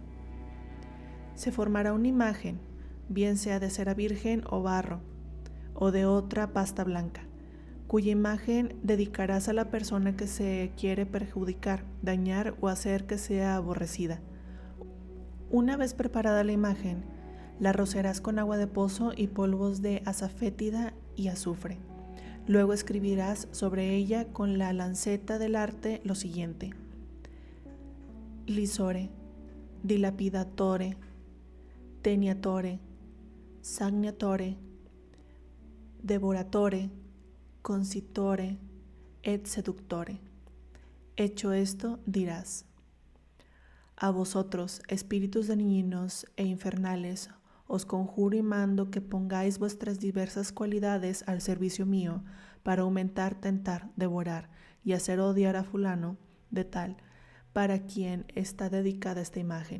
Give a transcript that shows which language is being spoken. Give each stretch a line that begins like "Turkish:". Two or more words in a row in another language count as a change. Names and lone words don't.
Spanish: Se formará una imagen, bien sea de cera virgen o barro, o de otra pasta blanca, cuya imagen dedicarás a la persona que se quiere perjudicar, dañar o hacer que sea aborrecida. Una vez preparada la imagen, la rociarás con agua de pozo y polvos de azafétida y azufre. Luego escribirás sobre ella con la lanceta del arte lo siguiente:
Latin: lisore, dilapidatore, teniatore, sagniatore, devoratore, concitore et seductore.
Spanish: Hecho esto, dirás: a vosotros, espíritus dañinos e infernales, os conjuro y mando que pongáis vuestras diversas cualidades al servicio mío para aumentar, tentar, devorar y hacer odiar a fulano de tal para quien está dedicada esta imagen.